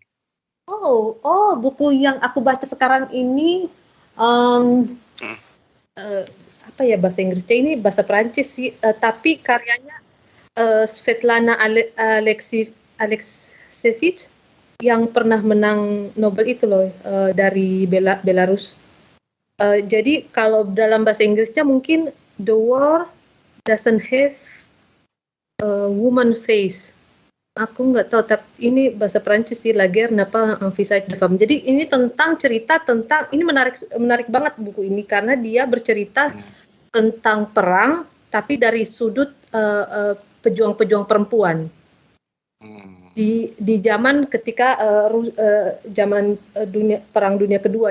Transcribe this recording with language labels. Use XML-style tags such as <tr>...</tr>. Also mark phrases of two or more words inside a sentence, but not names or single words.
<id>Buku yang aku baca sekarang ini apa ya bahasa Inggrisnya ini bahasa Perancis sih, tapi karyanya Svetlana Alexievich yang pernah menang Nobel itu loh dari Belarus. Jadi kalau dalam bahasa Inggrisnya mungkin The War Doesn't Have a Woman Face. Aku nggak tahu, tapi ini bahasa Perancis sih, La Guerre n'a pas un visage de femme. Jadi ini cerita tentang ini menarik banget buku ini karena dia bercerita tentang perang tapi dari sudut pejuang-pejuang perempuan di zaman ketika zaman Perang Dunia Kedua.</id>